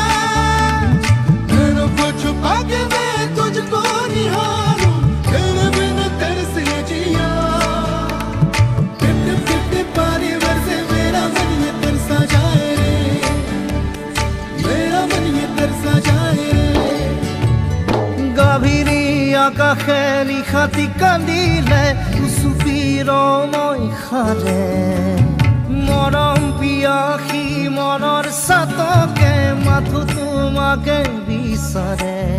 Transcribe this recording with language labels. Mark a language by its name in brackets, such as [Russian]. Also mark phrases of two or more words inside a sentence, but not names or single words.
[Hindi] नैनों को छुपा के मैं तुझको निहारूं तेरे बिन तरसे जिया टिप टिप टिप टिप पानी बरसे मेरा मन ये तरसा जाए रे मेरा मन ये तरसा जाए रे [Assamese] গভীৰী আকাশে নিশাতি কান্দিলে চুপিৰ মই সাৰে মৰম পিয়াসী মনৰ চাতকে মাথো তোমাকে বিচাৰে